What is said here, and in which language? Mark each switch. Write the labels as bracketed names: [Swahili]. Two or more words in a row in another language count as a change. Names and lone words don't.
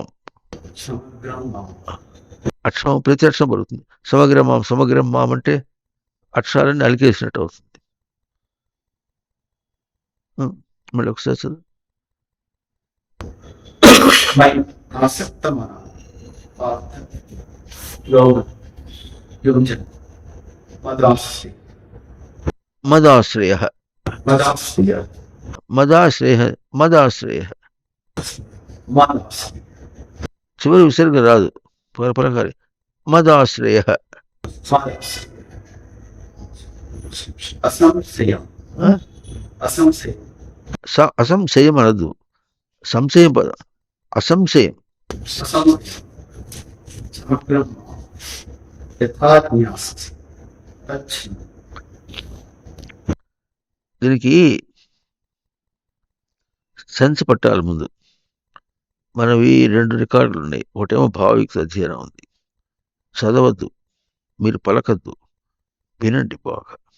[Telugu] సమగ్రము అక్షరం ప్రతి అక్షరం పలుకుతుంది. సమగ్రం మాం అంటే అక్షరాలన్నీ అలికేసినట్టు అవుతుంది. మళ్ళీ ఒకసారి చదువు. [Sanskrit] మై ఆసక్తమన पार्थ योग युञ्जन मदाश्रय మదాశ్రయ मदाश्रय మదాశ్రయ మదాశ్రయ मदाश्रय [Telugu] చివరి విసర్గ రాదు పలకాలి మదాశ్రయ [Sanskrit] असंशयम् असंशयम् [Telugu] అసంశయం అనదు సంశయం పద అసంశయం [Sanskrit] समग्रं यथा ज्ञास्यसि तच्छृणु [Telugu] దీనికి సెన్స్ పట్టాలి ముందు. మనవి 2 రికార్డులు ఉన్నాయి. ఒకటేమో భావయుక్త అధ్యయనం ఉంది. చదవద్దు, మీరు పలకద్దు, వినండి బాగా.